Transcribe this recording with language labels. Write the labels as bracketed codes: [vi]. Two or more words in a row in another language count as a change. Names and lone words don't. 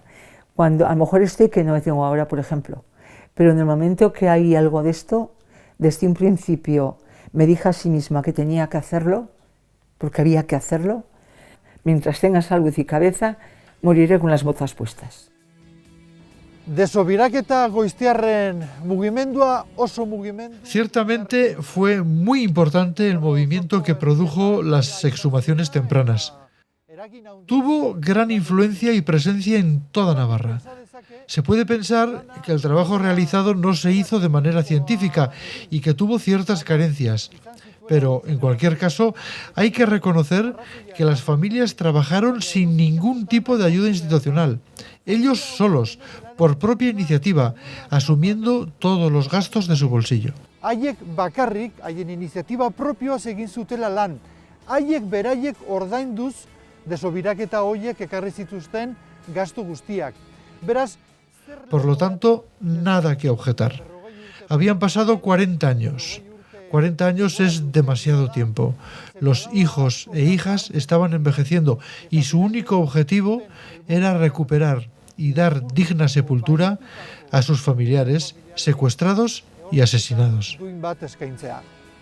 [es] Cuando, a lo mejor que no me tengo ahora, por ejemplo, pero en el momento que hay algo de esto, desde un principio me dije a sí misma que tenía que hacerlo, porque había que hacerlo. Mientras tenga salud y cabeza, moriré con las botas puestas. [eu] Desobiraketa goiztiarren mugimendua oso mugimendu. [es] Ciertamente fue muy importante el movimiento que produjo las exhumaciones tempranas. Tuvo gran influencia y presencia en toda Navarra. Se puede pensar que el trabajo realizado no se hizo de manera científica y que tuvo ciertas carencias, pero en cualquier caso hay que reconocer que las familias trabajaron sin ningún tipo de ayuda institucional, ellos solos, por propia iniciativa, asumiendo todos los gastos de su bolsillo. [eu] Haiek bakarrik, haien iniziatiba propioaz egin zutela lan. Haiek beraiek ordainduz desobiraketa horiek ekarri zituzten gastu guztiak. Beraz, [es] por lo tanto, nada que objetar. Habían pasado 40 años. 40 años es demasiado tiempo. Los hijos e hijas estaban envejeciendo y su único objetivo era recuperar y dar digna sepultura a sus familiares secuestrados y asesinados. [eu] duin bat eskaintzea.